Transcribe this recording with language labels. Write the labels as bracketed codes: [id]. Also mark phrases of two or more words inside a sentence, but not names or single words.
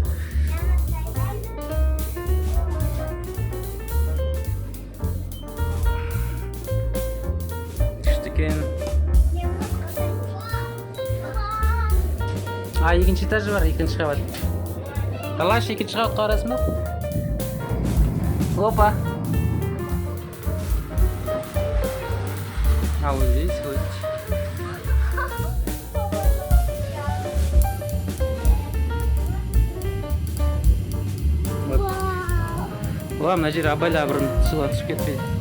[kk] Екінші этажы бар, екінші қабат. Талаш, екінші қабатқа барасың ба? Опа. [ru] А вот здесь вот. Вот. [kk] Мына жер абайла бұрын суға түсіп кетпейді.